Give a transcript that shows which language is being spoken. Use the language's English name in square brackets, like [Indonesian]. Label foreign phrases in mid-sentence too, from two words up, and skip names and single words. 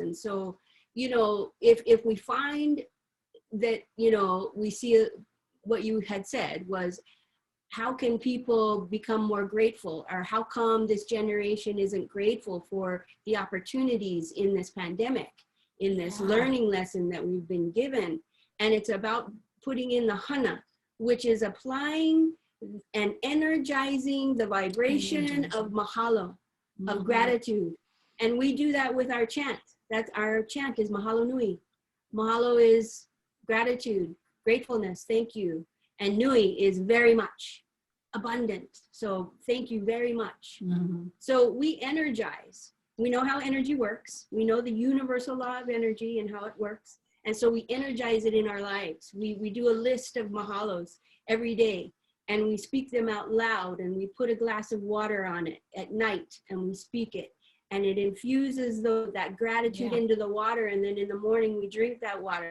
[English] And so, you know, if we find that, you know, we see what you had said was, how can people become more grateful, or how come this generation isn't grateful for the opportunities in this pandemic, in this learning lesson that we've been given? And it's about putting in the hana, which is applying and energizing the vibration of mahalo, of gratitude. And we do that with our chant. That's our chant is [Hawaiian] mahalo nui. [English] Mahalo is gratitude, gratefulness, thank you. And nui is very much, abundant. So thank you very much. So we energize. We know how energy works. We know the universal law of energy and how it works. And so we energize it in our lives. We do a list of mahalos every day, and we speak them out loud, and we put a glass of water on it at night, and we speak it, and it infuses that gratitude into the water, and then in the morning we drink that water.